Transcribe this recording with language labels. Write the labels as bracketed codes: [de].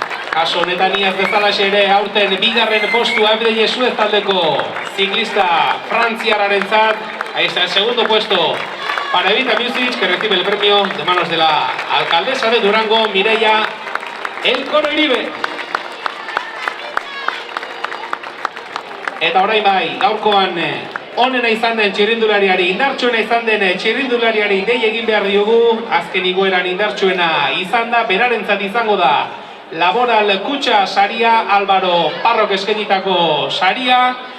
[eu] Kaso honetan iaz bezalaxe ere aurten bigarren postua FDJ Suez taldeko ziklista frantziarrarentzat. [es] Ahí está el segundo puesto para Evita Muzic, que recibe el premio de manos de la alcaldesa de Durango, Mireia Elkoro Iribe. [eu] Eta orain bai, gaurkoan onena izan den txirrindulariari, indartsuena izan den txirrindulariari dei egin behar diogu, azken igoeran indartsuena izan da, berarentzat izango da Laboral Kutxa saria, Álvaro Parrok eskainitako saria.